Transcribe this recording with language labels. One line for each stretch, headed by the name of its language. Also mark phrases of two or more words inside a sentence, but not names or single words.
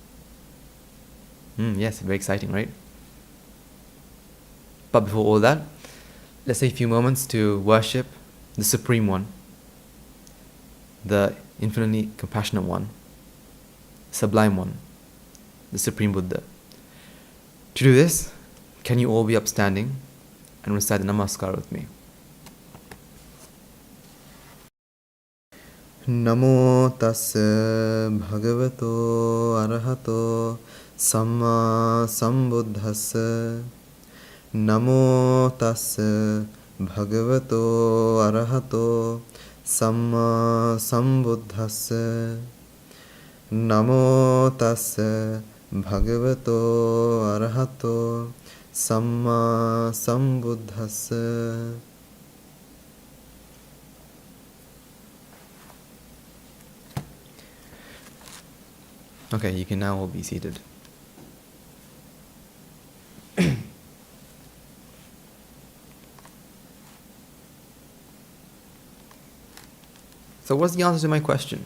English: Yes, very exciting, right? But before all that, let's take a few moments to worship the Supreme One, the infinitely compassionate One, Sublime One, the Supreme Buddha. To do this, can you all be upstanding and recite the Namaskar with me?
Pali: Namo tassa bhagavato arahato samma sambuddhassa. Namo tassa bhagavato arahato samma sambuddhassa. Namo tassa bhagavato arahato samma sambuddhassa.
English: Okay, you can now all be seated. So what's the answer to my question?